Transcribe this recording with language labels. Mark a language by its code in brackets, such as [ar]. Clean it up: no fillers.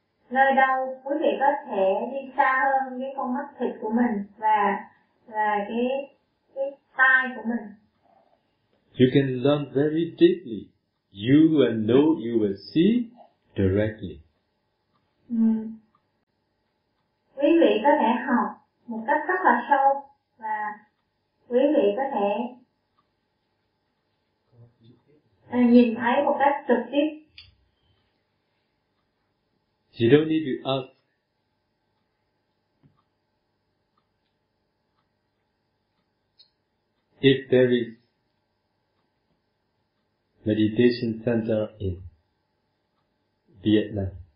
[vi] Nơi đâu quý vị có thể đi xa hơn cái con mắt thịt của mình và cái tai của mình. [en] You can learn very deeply. You will know, you will see directly. [vi] Quý vị có thể học một cách rất là sâu và quý vị có thể nhìn thấy một cách trực tiếp. [en] You don't need to ask if there is meditation center in Vietnam.